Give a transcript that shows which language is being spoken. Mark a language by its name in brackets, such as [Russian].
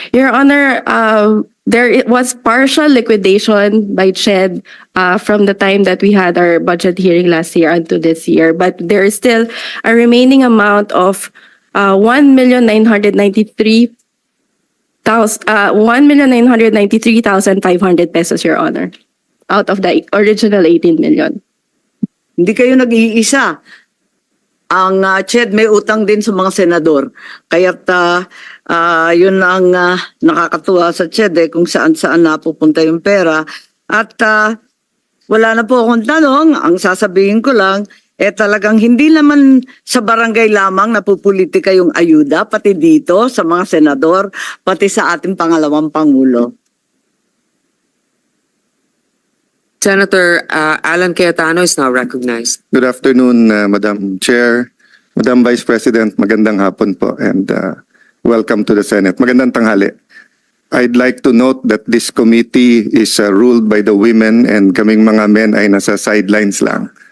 [English] Your Honor, was partial liquidation by CHED from the time that we had our budget hearing last year unto this year, but there is still a remaining amount of 1,993,500 pesos, Your Honor, out of the original 18 million. [Filipino] Hindi kayo nag-iisa. Ang CHED may utang din sa mga senador. Kaya't yun ang nakakatuwa sa CHED kung saan-saan napupunta yung pera. At wala na po akong tanong. Ang sasabihin ko lang, talagang hindi naman sa barangay lamang napupolitika yung ayuda, pati dito sa mga senador, pati sa ating pangalawang Pangulo. [English] Senator Alan Cayetano is now recognized. Good afternoon, Madam Chair, Madam Vice President, [Filipino] magandang hapon po, [English] and welcome to the Senate. [Filipino] Magandang tanghali. [English] I'd like to note that this committee is ruled by the women and [Filipino] kaming mga men ay nasa sidelines lang.